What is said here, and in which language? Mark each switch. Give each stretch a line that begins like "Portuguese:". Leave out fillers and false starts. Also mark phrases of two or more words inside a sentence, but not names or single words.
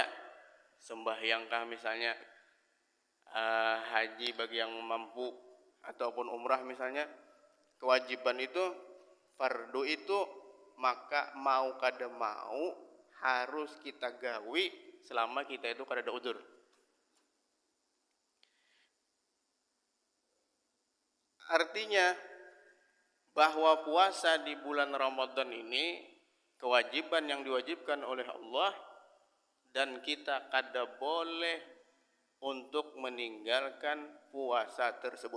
Indonesian: Sembahyangkah misalnya, haji bagi yang mampu, ataupun umrah misalnya. Kewajiban itu, fardu itu maka
Banjar: mau kada mau harus kita gawi
Indonesian: selama kita itu kada ada udzur. Artinya bahwa puasa di bulan Ramadan ini kewajiban yang diwajibkan oleh Allah dan kita kada boleh untuk meninggalkan puasa tersebut.